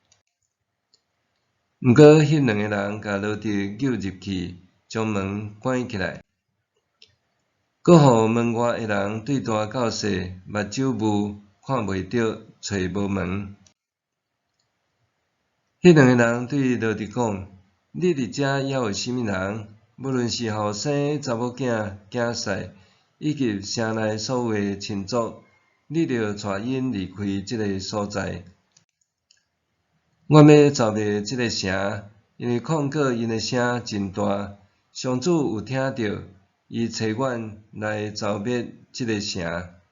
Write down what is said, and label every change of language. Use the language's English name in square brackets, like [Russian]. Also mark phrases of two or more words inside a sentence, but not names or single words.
[Min Nan Chinese] 毋过迄2个人甲罗得诱入去，将门关起来，搁互门外的人对大到细，目睭雾，看袂着，找无门。迄2个人对罗得讲：你伫遮还有甚物人？无论是后生查某囝、囝婿，以及城内所有的亲族，你着带因离开即个所在。我要凿灭即个城，因为控告因的声真大。上主有听到，伊找阮来凿灭即个城。